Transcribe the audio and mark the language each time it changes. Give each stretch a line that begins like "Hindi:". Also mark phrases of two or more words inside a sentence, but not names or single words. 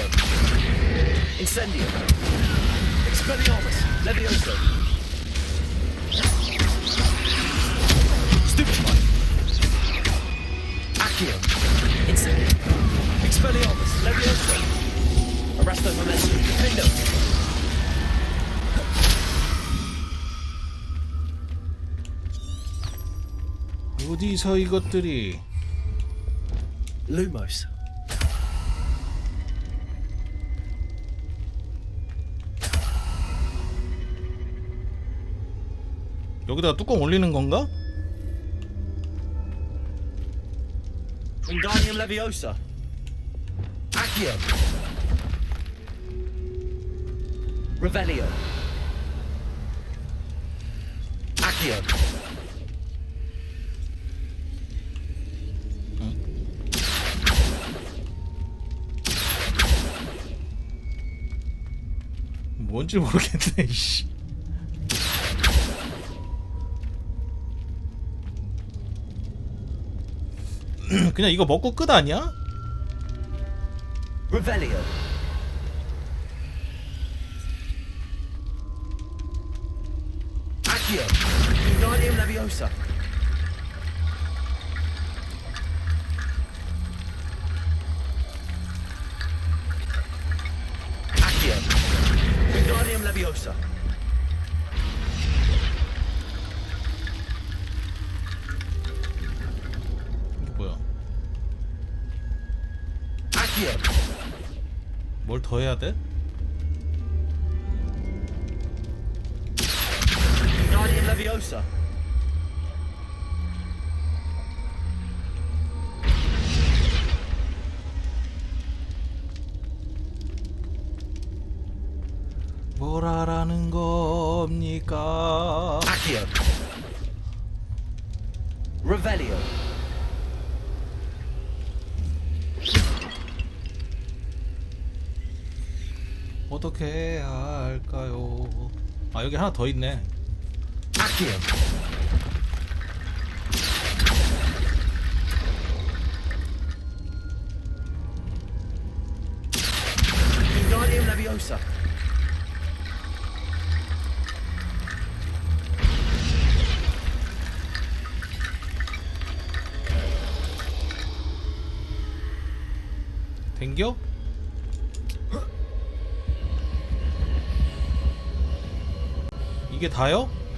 Latin: Incendio. Expelliarmus. Levioso. Stupefy. Accio. Incendio. Expelliarmus. Levioso. Arresto momentum. Defendo.
Korean: 어디서 이것들이? Lumos. 여기다가 뚜껑 올리는 건가?
Latin: Wingardium Leviosa. Accio. Revelio.
Korean: Accio. 뭔지 모르겠네. 이씨. 그냥 이거 먹고 끝 아니야?
Latin: Revelio. Accio. Wingardium Leviosa. Accio. Leviosa.
Korean: 이게 뭐야? Accio. 뭘 더 해야 돼?
Latin: Guardian Leviosa.
Korean: 뭘 하라는 겁니까?
Latin: Accio. Revelio.
Korean: 어떻게 해야 할까요? 아 여기 하나 더 있네.
Latin: Accio. Guardian Leviosa.
Korean: 댕겨? 이게 다요?